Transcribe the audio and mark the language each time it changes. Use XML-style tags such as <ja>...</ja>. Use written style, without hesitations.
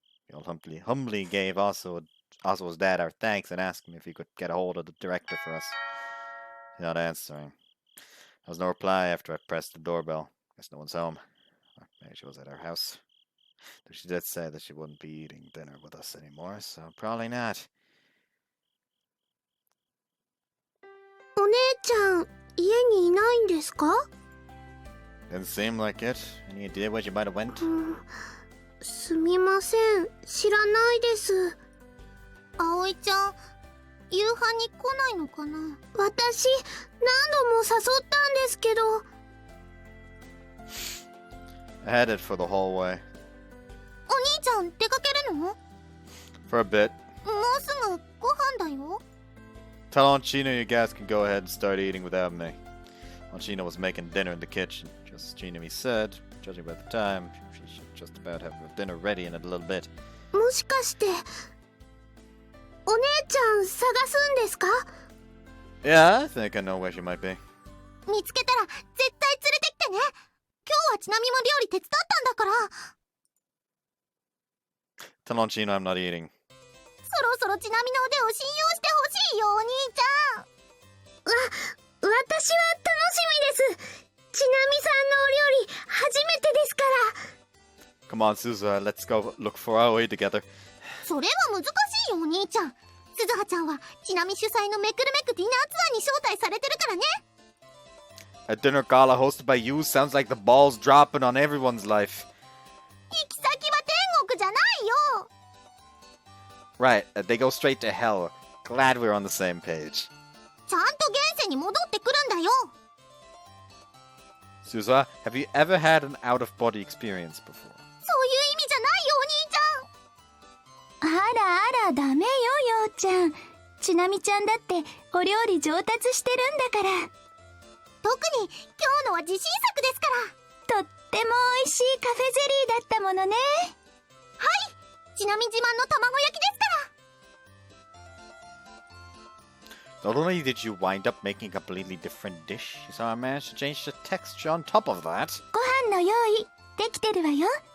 <en>We all humbly gave Asuo's dad our thanks and asked him if he could get a hold of the director for us. Not answering. There was no reply after I pressed the doorbell. Guess no one's home. Or maybe she was at our house. Though she did say that she wouldn't be eating dinner with us anymore, so probably not.</en> <ja>お姉ちゃん、家にいないんですか？</ja> <en>Didn't seem like it. Any idea where she might have went?</en> <ja>すみません、知らないです。葵ちゃん、夕飯に来ないのかな？私、何度も誘ったんですけど。</ja> <en>I headed for the hallway.</en> <ja>お兄ちゃん、出かけるの？</ja> <en>For a bit.</en> <ja>もうすぐご飯だよ。</ja> <en>Tell Aunt Chino you guys can go ahead and start eating without me. Aunt Chino was making dinner in the kitchen. Just as Chino said, judging by the time, she should just about have her dinner ready in a little bit.</en> <ja>もしかして、お姉ちゃん探すんですか？</ja> <en>Yeah, I think I know where she might be.</en> <ja>見つけたら絶対連れてきてね。今日はちなみも料理手伝ったんだから。</ja> <en>Tell Aunt Chino I'm not eating.</en> <ja>そろそろちなみの腕を信用してほしいよ、お兄ちゃん。私は楽しみです。ちなみさんのお料理初めてですから。</ja> <en>Come on, Suza, let's go look for our way together.</en> <ja>それは難しいよ、お兄ちゃん。鈴葉ちゃんはちなみ主催のめくるめくディナーツアーに招待されてるからね。</ja> <en>A dinner gala hosted by you sounds like the balls dropping on everyone's life.</en> <ja>行き先は天国じゃないよ。</ja> <en>Right, they go straight to hell. Glad we're on the same page.</en> <ja>ちゃんと現世に戻ってくるんだよ。</ja> <en>Suza, have you ever had an out-of-body experience before?</en> <ja>そういう意味じゃないよ、お兄ちゃん。あらあら、ダメよ、ようちゃん。ちなみちゃんだってお料理上達してるんだから。特に今日のは自信作ですから。とっても美味しいカフェゼリーだったものね。はい、ちなみ自慢の卵焼きですから。</ja> <en>Not only did you wind up making a completely different dish, you somehow managed to change the texture on top of that.</en> <ja>ご飯の用意できてるわよ。</ja>